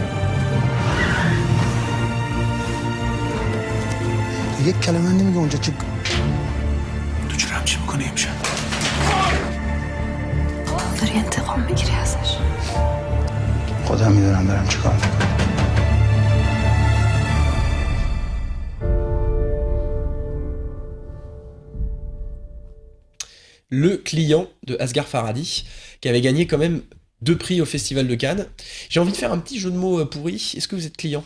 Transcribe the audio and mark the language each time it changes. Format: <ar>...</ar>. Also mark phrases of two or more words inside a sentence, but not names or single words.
<fa>تو یک کلمه نمیگه اونجا چی تو چرا همچی میکنی امشب؟ داری انتقام میگیری ازش خودم میدونم دارم چی کار میکنم</fa> <fr>Le Client de Asghar Farhadi, qui avait gagné quand même 2 prix au Festival de Cannes. J'ai envie de faire un petit jeu de mots pourri. Est-ce que vous êtes client?</fr>